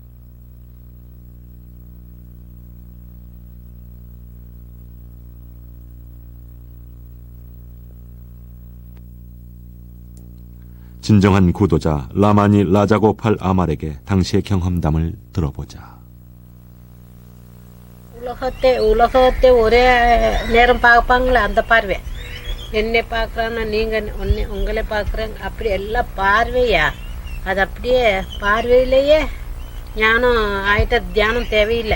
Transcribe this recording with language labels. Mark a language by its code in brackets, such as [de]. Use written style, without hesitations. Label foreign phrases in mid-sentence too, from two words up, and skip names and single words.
[ko] 진정한 구도자 라마니 라자고팔 아말에게 당시의 경험담을 들어보자. [ta] உலகத்தை ஒரே நேரம் பார்ப்பாங்களே அந்த பார்வை. என்னை பார்க்குறான்னா நீங்கள் உங்களை பார்க்குறேன், அப்படி எல்லாம் பார்வையா. அது அப்படியே பார்வையிலேயே ஞானம் ஆகிட்ட, தியானம் தேவையில்லை.